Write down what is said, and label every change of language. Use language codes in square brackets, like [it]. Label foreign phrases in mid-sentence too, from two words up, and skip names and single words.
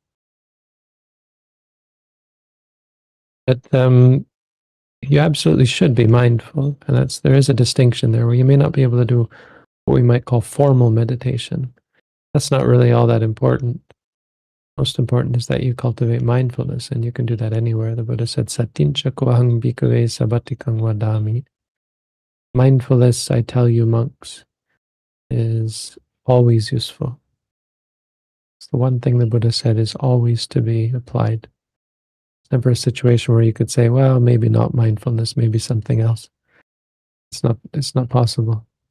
[en] But you absolutely should be mindful, and there is a distinction there where you may not be able to do what we might call formal meditation. That's not really all that important. Most important is that you cultivate mindfulness, and you can do that anywhere. The Buddha said, [pi] Satincha kohang bhikkhave sabatikang vadami. [en] Mindfulness, I tell you monks, is always useful. It's the one thing the Buddha said is always to be applied. It's never a situation where you could say, well, maybe not mindfulness, maybe something else. It's not possible.